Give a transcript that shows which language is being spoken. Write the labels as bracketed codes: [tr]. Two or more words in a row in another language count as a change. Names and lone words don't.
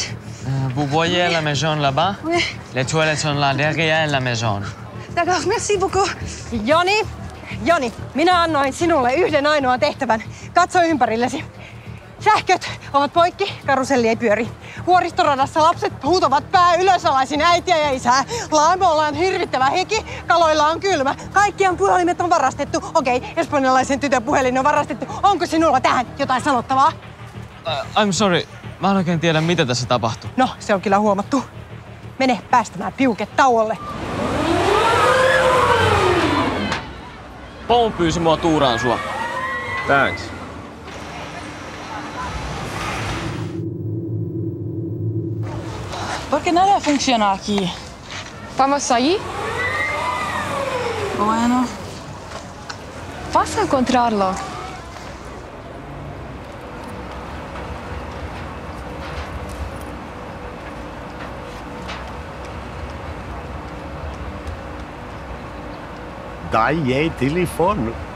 [fr] Vous voyez la maison là-bas? Oui. Les toilettes sont là derrière la maison. D'accord, merci beaucoup. [fi] Joni, minä annoin sinulle yhden ainoan tehtävän. Katso ympärillesi. Sähköt ovat poikki, karuselli ei pyöri. Vuoristoradassa lapset huutavat pää ylösalaisin äitiä ja isää. Laamolla on hirvittävä hiki, kaloilla on kylmä. Kaikkien puhelimet on varastettu. Okei, espanjalaisen tytön puhelin on varastettu. Onko sinulla tähän jotain sanottavaa? [en] I'm sorry. [fi] Mä en oikein tiedä, mitä tässä tapahtuu. No, se on kyllä huomattu. Mene päästämään piuket tauolle. Paul pyysi mua tuuraan sua. [en] Thanks. [es] ¿Por qué nada funciona aquí? Vamos allí. Bueno. Vas a encontrarlo. Dai ei telefon.